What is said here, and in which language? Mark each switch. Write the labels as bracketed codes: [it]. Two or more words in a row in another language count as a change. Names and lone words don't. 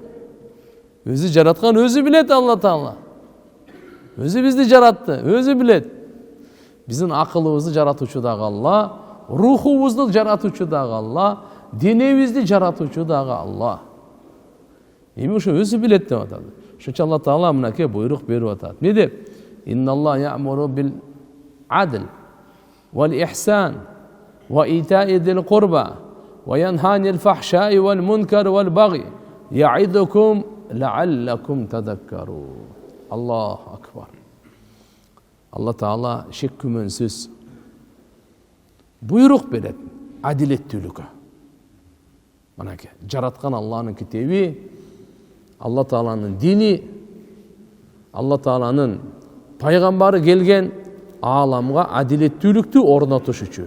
[ky] Өзү жараткан өзү билет Алла Таала. Өзү бизди жаратты, өзү билет. Биздин акылыбызды жаратуучу дагы Алла, рухубузду жаратуучу дагы Алла, денебизди жаратуучу дагы Алла. Эми ошо өзү билет деп атат. Ошончо Алла Таала мынакей буйрук берип атат. Эмне деп? [ar] إن الله يأمر بالعدل والإحسان وإيتاء ذي القربى وينهى عن الفحشاء والمنكر والبغي يعظكم لعلكم تذكرون. الله أكبر. [ky] Алла Таала шек күмөнсүз буйрук берет адилеттүүлүккө. Мынакей жараткан Аллахнын китеби, Алла Тааланын дини, Алла Тааланын пайгамбары келген ааламга адилеттүүлүктү орнотуш үчүн.